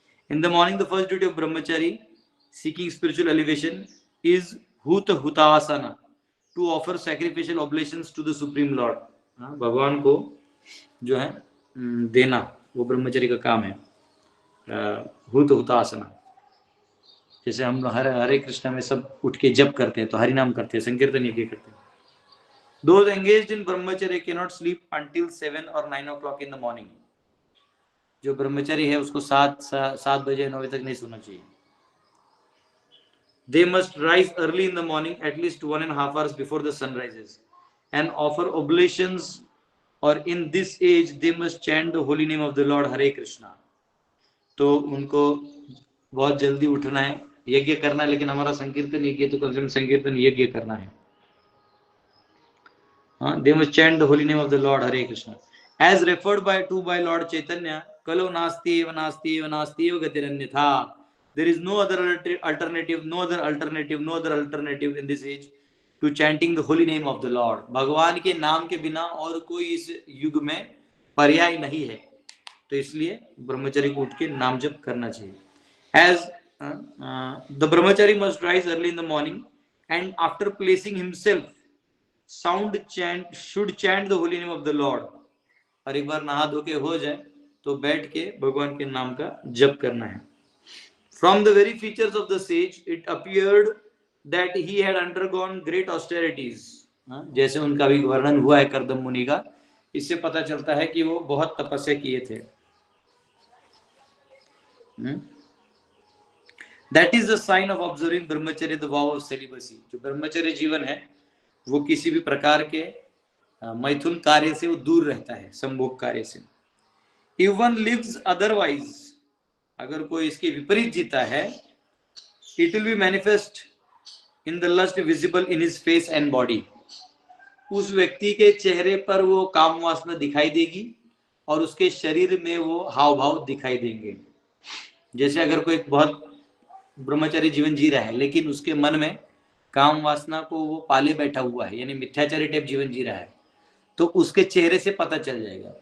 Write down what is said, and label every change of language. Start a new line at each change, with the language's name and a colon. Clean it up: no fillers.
English: In the morning the first duty of brahmachari seeking spiritual elevation is hutasana, to offer sacrificial oblations to the supreme lord.
Hindi: भगवान को जो है देना, वो ब्रह्मचर्य का काम है। हुतासना, जैसे हम हरे कृष्णा में सब उठ के जप करते हैं, तो हरि नाम करते हैं, संकीर्तन यज्ञ करते हैं।
English: Those engaged in brahmacharya cannot sleep until 7 or 9 o'clock in the morning.
Hindi: जो ब्रह्मचारी है उसको 7 बजे 9 बजे तक नहीं सोना चाहिए।
English: They must rise early in the morning, at least 1.5 hours before the sun rises, and offer oblations, or in this age they must chant the holy name of the Lord Hare Krishna.
Hindi: तो उनको बहुत जल्दी उठना है, यज्ञ करना है, लेकिन हमारा संकीर्तन यज्ञ तो कम से कम संकीर्तन यज्ञ करना है।
English: They must chant the holy name of the Lord Hare Krishna, as referred to by Lord Chaitanya.
Sanskrit: Kalo nasti eva nasti eva nasti eva gatiranyatha.
English: There is no other alternative, no other alternative in this age to chanting the holy name of the Lord.
Hindi: भगवान के नाम के बिना और कोई इस युग में पर्याय नहीं है, तो इसलिए ब्रह्मचारी को उठ के नाम जप करना चाहिए।
English: As the brahmachari must rise early in the morning, and after placing himself should chant the holy name of the Lord.
Hindi: और एक बार नहा धो के हो जाए तो बैठ के भगवान के नाम का जप करना है।
English: From the very features of the sage, it appeared that he had undergone great austerities.
Hindi: जैसे उनका भी वर्णन हुआ है कर्दम मुनि का, इससे पता चलता है कि वो बहुत तपस्या किए थे।
English: That is the sign of observing brahmacharya, the vow of celibacy.
Hindi: जो ब्रह्मचर्य जीवन है वो किसी भी प्रकार के मैथुन कार्य से वो दूर रहता है, संभोग कार्य से।
English: If one lives otherwise,
Hindi: अगर कोई इसके विपरीत जीता है,
English: it will be manifest in the lust visible in his face and body.
Hindi: उस व्यक्ति के चेहरे पर वो काम वासना दिखाई देगी और उसके शरीर में वो हाव भाव दिखाई देंगे। जैसे अगर कोई बहुत ब्रह्मचारी जीवन जी रहा है लेकिन उसके मन में काम वासना को वो पाले बैठा हुआ है, यानी मिथ्याचारी टाइप जीवन जी रहा है, तो उसके चेहरे से पता चल जाएगा।